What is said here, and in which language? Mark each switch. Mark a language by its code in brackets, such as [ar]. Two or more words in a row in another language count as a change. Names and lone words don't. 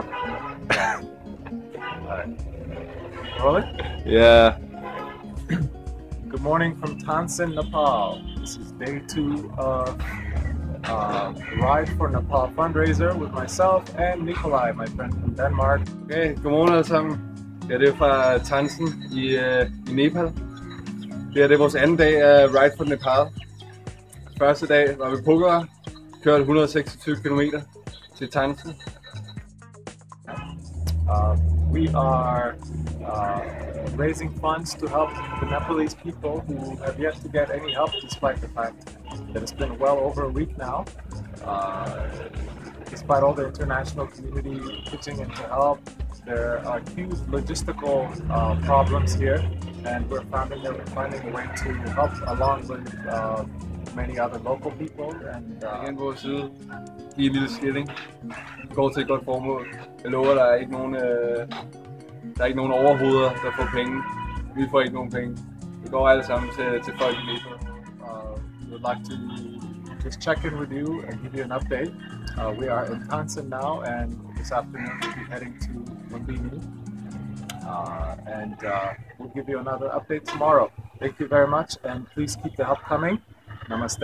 [en] Alright. Rolling? Yeah. Good morning from Tansen, Nepal. This is day 2 of Ride for Nepal fundraiser with myself and Nikolai, my friend from Denmark. [da] Okay, godmorgen alle sammen. Ja, det er fra Tansen i Nepal. Det er vores anden dag af Ride for Nepal. Første dag var vi Pokhara, kørte 126 km til Tansen. [en] We are raising funds to help the Nepalese people who have yet to get any help, despite the fact that it's been well over a week now. Despite all the international community pitching in to help, there are huge logistical problems here, and we're finding a way to help along with many other local people. And [da] Igen vores side. Giv en lille skilling. Går til et godt formål. Jeg lover, der er ikke nogen overhoveder, der får penge. Vi får ikke nogen penge. Det går alle sammen til folk i Nepal. [en] We would like to just check in with you and give you an update. We are in Tansen now, and this afternoon we'll be heading to Lumbini. And we'll give you another update tomorrow. Thank you very much, and please keep the help coming.